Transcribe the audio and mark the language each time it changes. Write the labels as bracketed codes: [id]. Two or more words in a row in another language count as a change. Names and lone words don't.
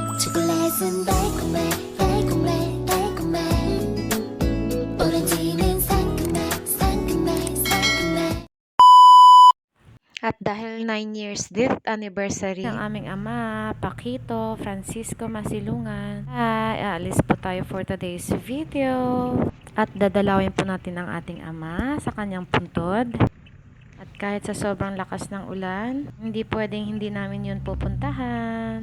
[ko] 초콜릿은 달콤해 달콤해 달콤해 오렌지는 상큼해 상큼해 상큼해. [tl] At dahil [en] 9 years death anniversary [tl] ng aming ama, Paquito Francisco Masilungan, ay aalis po tayo [en] for today's video. [tl] At dadalawin po natin ang ating ama sa kanyang puntod. At kahit sa sobrang lakas ng ulan, hindi pwedeng hindi namin yun pupuntahan.